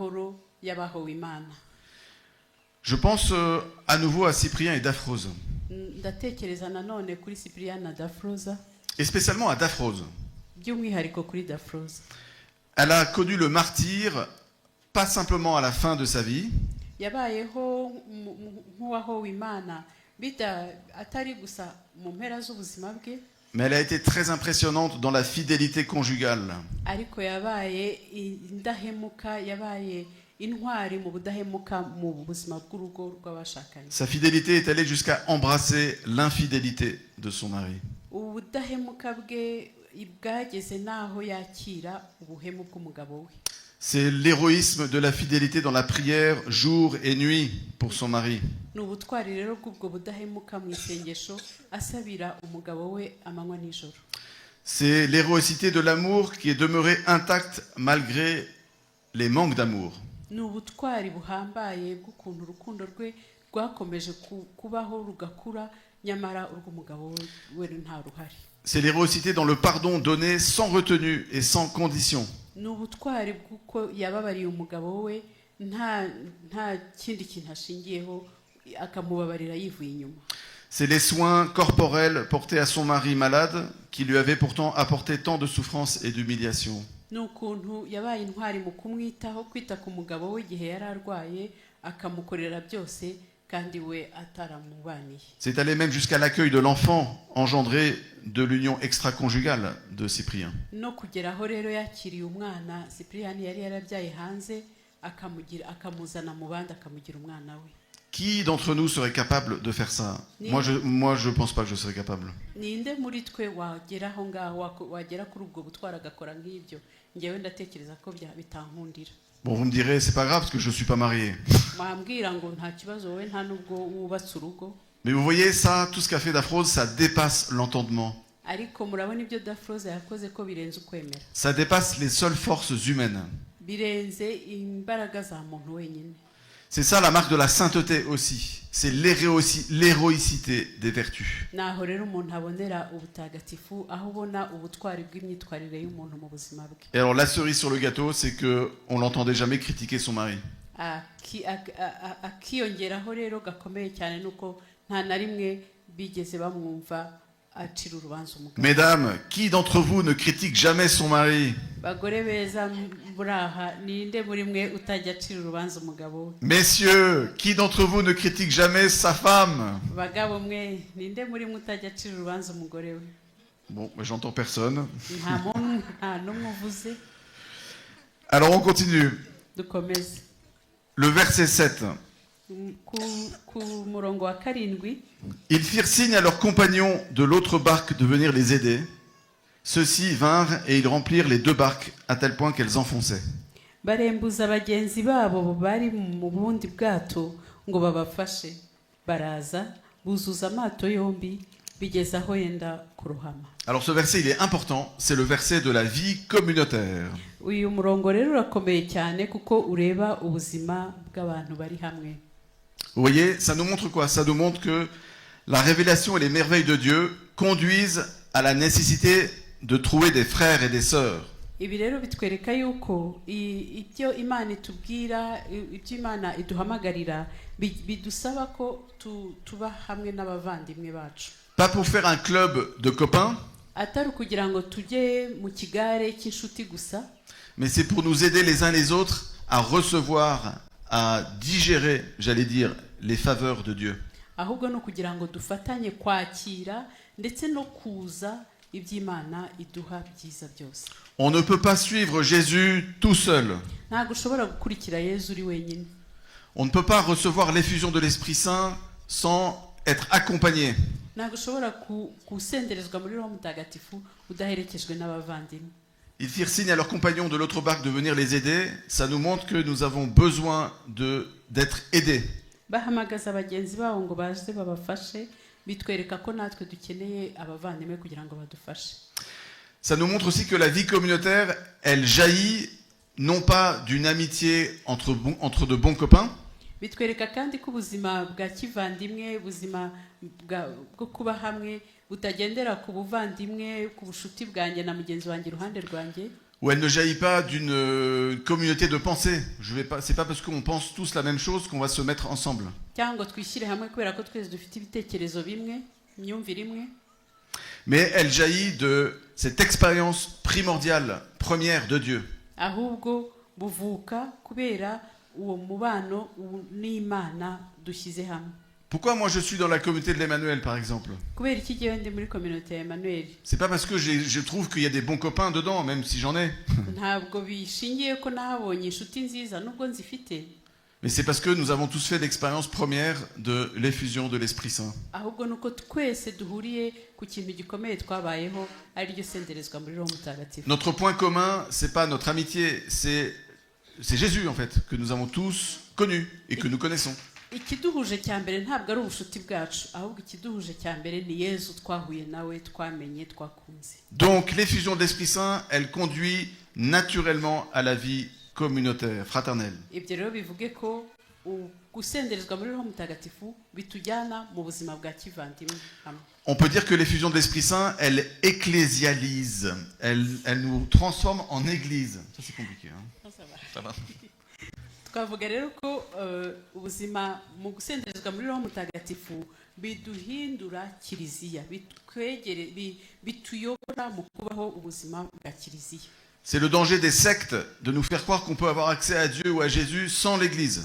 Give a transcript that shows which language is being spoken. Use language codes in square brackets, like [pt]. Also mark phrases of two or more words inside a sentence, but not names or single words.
[fr] Je pense à nouveau à Cyprien et Daphrose. [rw] ndatekereza nanone kuri Cyprien na Dafroza, [fr] et spécialement à Daphrose. [rw] by'umwihariko kuri Dafroza. [fr] Elle a connu le martyre, pas simplement à la fin de sa vie, [rw] yabayeho nk'uwahowe Imana atari gusa mu mpera z'ubuzima bwe, [fr] mais elle a été très impressionnante dans la fidélité conjugale. [rw] ariko yabaye indahemuka, yabaye intwari mu budahemuka mu buzima bw'urugo rw'abashakanye. [fr] Sa fidélité est allée jusqu'à embrasser l'infidélité de son mari. [rw] ubudahemuka bwe bwageze n'aho yakira ubuhemu bw'umugabo we. [fr] C'est l'héroïsme de la fidélité dans la prière jour et nuit pour son mari. [rw] ni ubutwari rero bw'ubwo budahemuka mu isengesho asabira umugabo we amanywa n'ijoro. [fr] C'est l'héroïcité de l'amour qui est demeurée intacte malgré les manques d'amour. [rw] ni ubutwari buhambaye bw'ukuntu urukundo rwe rwakomeje kubaho rugakura, nyamara urw'umugabo we nta ruhari. [fr] C'est l'héroïcité dans le pardon donné sans retenue et sans condition. [rw] ni ubutwari bw'uko yababariye umugabo we nta kindi kintu ashingiyeho, akamubabarira yivuye inyuma. [fr] C'est les soins corporels portés à son mari malade qui lui avaient pourtant apporté tant de souffrance et d'humiliation. [rw] ni ukuntu yabaye intwari mu kumwitaho, kwita ku mugabo we igihe yari arwaye, akamukorera byose kandi we ataramubaniye. [fr] C'est allé même jusqu'à l'accueil de l'enfant engendré de l'union extra-conjugale de Cyprien. [rw] no kugeraho rero yakiriye umwana Cyprien yari yarabyaye hanze, akamuzana mu bandi, akamugira umwana we. [fr] Qui d'entre nous serait capable de faire ça? Moi, je pense pas que je serais capable. [rw] ninde muri twe wagera aho ngaho, wagera kuri ubwo butwara agakora nk'ibyo? Ngewe ndatekereza ko bitankundira. [fr] Bon, vous me direz, c'est pas grave parce que je suis pas marié. [rw] mwambwira ngo nta kibazo, wowe nta nubwo wubatse urugo. [fr] Mais vous voyez ça, tout ce qu'a fait Daphrose, ça dépasse l'entendement. [rw] ariko murabona ibyo Dafroza yakoze ko birenze ukwemera, [fr] Ça dépasse les seules forces humaines. [rw] birenze imbaraga za muntu wenyine. [fr] C'est ça la marque de la sainteté aussi. C'est l'héroïcité des vertus. [rw] naho rero umuntu abonera ubutagatifu, aho ubona ubutwari bw'imyitwarire y'umuntu mu buzima bwe. [fr] Et alors la cerise sur le gâteau, c'est que on l'entendait jamais critiquer son mari. [rw] akiyongeraho rero gakomeye cyane nuko nta na rimwe bigeze bamwumva acira urubanza umugabo. [fr] Mesdames, qui d'entre vous ne critique jamais son mari? [rw] bagore beza buraha, ninde muri mwe utajya acira urubanza umugabo we? [fr] Messieurs, qui d'entre vous ne critique jamais sa femme? [rw] bagabo mwe, ninde muri mwe utajya acira urubanza umugore we? [fr] Bon, mais j'entends personne. [rw] nta n'umwe uvuze. [fr] Alors on continue. [rw] dukomeze [fr] Le verset 7. [rw] ku murongo wa karindwi. [fr] Ils firent signe à leurs compagnons de l'autre barque de venir les aider. Ceux-ci vinrent et ils remplirent les deux barques à tel point qu'elles enfonçaient. [rw] barembuza bagenzi babo bari mu bundi bwato ngo babafashe, baraza buzuza amato yombi bigeza aho yenda kurohama. [fr] Alors ce verset il est important, c'est le verset de la vie communautaire. [rw] uyu murongo rero urakomeye cyane kuko ureba ubuzima bw'abantu bari hamwe. [fr] Vous voyez, ça nous montre quoi? Ça nous montre que la révélation et les merveilles de Dieu conduisent à la nécessité de trouver des frères et des sœurs. [rw] ibi rero bitwereka yuko ibyo Imana itubwira, ibyo Imana iduhamagarira bidusaba ko tuba hamwe n'abavandimwe bacu. [fr] Pas pour faire un club de copains, [rw] atari ukugira ngo tujye mu kigare cy'inshuti gusa, [fr] mais c'est pour nous aider les uns les autres à recevoir, à digérer, j'allais dire, les faveurs de Dieu. [rw] ahubwo no kugira ngo dufatanye kwakira ndetse no kuza iby'Imana iduha byiza byose. [fr] On ne peut pas suivre Jésus tout seul. [rw] ntabwo ushobora gukurikira Yezu uri wenyine. [fr] On ne peut pas recevoir l'effusion de l'Esprit Saint sans être accompagné. [rw] ntabwo ushobora gusenderezwa muri Roho Mutagatifu udaherekejwe n'abavandimwe. [fr] Ils firent signe à leurs compagnons de l'autre barque de venir les aider. Ça nous montre que nous avons besoin d'être aidés. [rw] bahamagaza bagenzi babo ngo baze babafashe, bitwereka ko natwe dukeneye abavandimwe kugira ngo badufashe. [fr] Ça nous montre aussi que la vie communautaire, elle jaillit non pas d'une amitié entre de bons copains, [rw] bitwereka kandi ko ubuzima bwa kivandimwe, ubuzima bwo kuba hamwe butagendera ku buvandimwe, ku bushuti bwanjye na mugenzi wanjye iruhande rwanjye, [fr] ou elle ne jaillit pas d'une communauté de pensée. C'est pas parce qu'on pense tous la même chose qu'on va se mettre ensemble. [rw] cyangwa twishyire hamwe kubera ko twese dufite ibitekerezo bimwe imyumvire imwe, [fr] Mais elle jaillit de cette expérience primordiale, première de Dieu. [rw] ahubwo buvuka kubera uwo mubano n'Imana dushyize hamwe. [fr] Pourquoi moi je suis dans la communauté de l'Emmanuel par exemple? [rw] Kubera iki gihe ndi muri communauté ya Emmanuel? [fr] C'est pas parce que je trouve qu'il y a des bons copains dedans, même si j'en ai. [rw] Ntabwo bishingiye ko nahabonye inshuti nziza nubwo nzifite, [fr] Mais c'est parce que nous avons tous fait l'expérience première de l'effusion de l'Esprit Saint. [rw] ahubwo nuko twese duhuriye ku kintu gikomeye twabayeho, ari ryo senderezwa muri Roho Mutagatifu. [fr] Notre point commun, c'est pas notre amitié, c'est Jésus en fait, que nous avons tous connu et que nous connaissons. [rw] Ikiduhuje cya mbere ntabwo ari ubushuti bwacu, ahubwo ikiduhuje cya mbere ni Yezu twahuye nawe, twamenye, twakunze. [fr] Donc l'effusion de l'Esprit Saint, elle conduit naturellement à la vie communautaire, fraternelle. [rw] Ibyo rero bivuge ko gusenderezwa muri Roho Mutagatifu bitujyana mu buzima bwa kivandimwe hamwe. [fr] On peut dire que l'effusion de l'Esprit Saint, elle ecclésialise, elle nous transforme en église. Ça c'est compliqué. Hein. Ça va. [rw] Twavuga rero ko ubuzima mu gusenderezwa muri Roho Mutagatifu biduhindura kiliziya, bituyobora mu kubaho ubuzima bwa kiliziya. [fr] C'est le danger des sectes de nous faire croire qu'on peut avoir accès à Dieu ou à Jésus sans l'Église.